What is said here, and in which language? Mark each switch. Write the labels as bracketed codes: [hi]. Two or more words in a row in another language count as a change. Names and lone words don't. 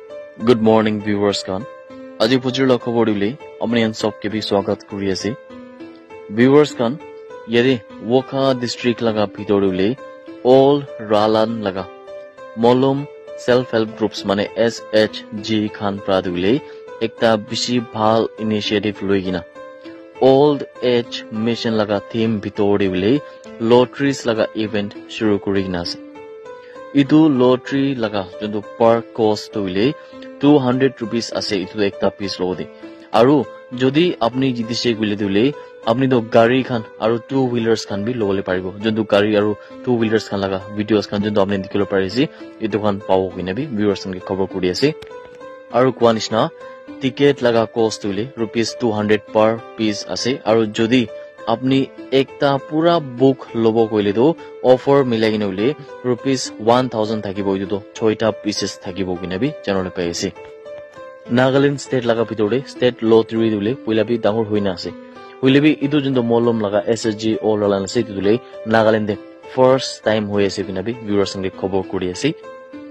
[en] Good morning viewers kan. [nag] Aji pujir la khobor dile apni an sob ke bhi swagat kuri ase. Viewers kan yede Wokha district laga bhitor dile all Ralan laga Molum [en] self help groups [nag] mane SHG khan pra dile ekta bishi bhal initiative loigina [en] old age mission [nag] laga theme bhitor dile lotteries laga event shuru kurigina ase. Idu lottery laga jonto per cost toile 200 rupees ase itu ekta piece lode aru jodi apni jitise gule dile apni to gari khan aru [en] two wheelers [nag] khan bi lobole paribo jonto gari aru [en] two wheelers [nag] khan laga videos khan jonto apni dikilo parisi itu khan pawo kine bi viewers khan ke khobor kuri ase aru kwanishna ticket laga cost toile rupees 200 [en] per piece [nag] ase aru jodi apni ekta pura book lobo koile to offer milai gine ule rupees 1000 thakibo itu to 6 ta pieces thakibo kine bi channel pe ase. Nagaland state laga bitore state lottery dule puila bi dangor hoina ase puile bi itu jonto molom laga SSG all alan ase dule Nagaland [en] first time [nag] hoye ase kine bi viewers nge khobor kuri ase.